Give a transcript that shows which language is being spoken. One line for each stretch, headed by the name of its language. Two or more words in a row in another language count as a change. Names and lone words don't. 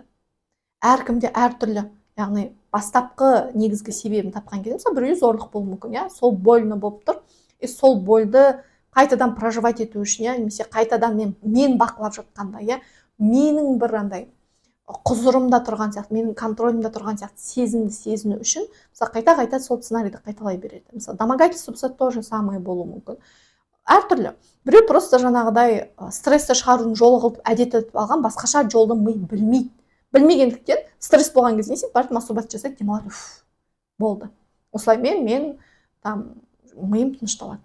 Kazakh: Әркімде әртүрлі, яғни бастапқы негізгі себебін тапқан кезде, мысалы біреуде зорлық болуы мүмкін, сол больно болып тұр. Сол больды қайтадан проживать ету үшін, немесе қайтадан мен бақылап жатқанда, менің бір андай құзырымда тұрған сияқты, менің контролімде тұрған сияқты сезімді сезіну үшін мысалы қайта сол сценарийді қайталай береді. Мысалы домогательство болса
Russian: то же самое
Kazakh: болуы мүмкін. Әртүрлі. Біреу просто жаңағыдай стрессті шығарудың жолы қылып әдет етіп алған, басқаша жолды ми білмейді. Білмегендіктен стресс болған кезде не істейді? Барып мастурбация жасайды, демалады. Болды. Осылай мен там миым тынышталады.